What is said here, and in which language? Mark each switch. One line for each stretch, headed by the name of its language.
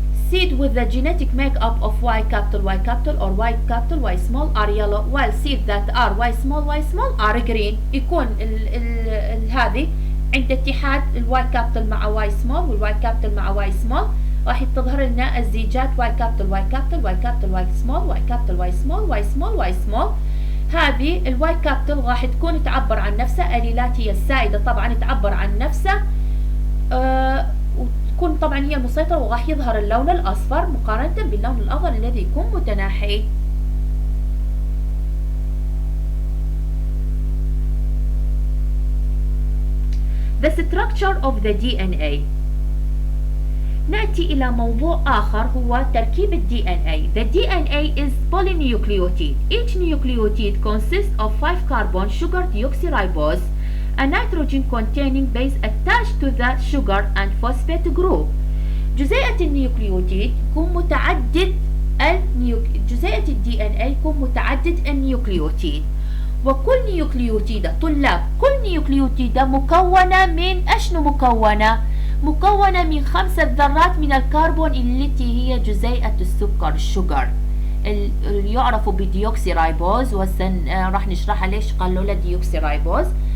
English: Seed with the genetic makeup of Y capital or Y capital Y small are yellow, while seed that are Y small are green.
Arabic: يكون هذه عند اتحاد الواي كابيتال مع واي سمول والواي كابيتال مع واي سمول راح تظهر لنا الزيجات واي كابيتال واي سمول واي كابيتال واي سمول. هذه الواي كابيتال راح تكون تعبر عن نفسها، أليلات هي السائدة طبعا تعبر عن نفسها وتكون طبعا هي المسيطرة وراح يظهر اللون الأصفر مقارنة باللون الأخضر الذي يكون متناحي.
English: The structure of the DNA.
Arabic: نأتي إلى موضوع آخر هو تركيب ال DNA.
English: The DNA is polynucleotide. Each nucleotide consists of 5 carbon sugar deoxyribose, a nitrogen containing base attached to the sugar and phosphate group.
Arabic: جزيئة النيوكليوتيد يكون متعدد جزيئة ال DNA يكون متعدد النيوكليوتيد. وكل نيوكليوتيدة طلاب كل نيوكليوتيدة مكونة من أشنو مكونة من 5 ذرات من الكربون التي هي جزيئة السكر الشجر اللي يعرف بديوكسيرايبوز راح نشرحها ليش قالوا له ديوكسيرايبوز.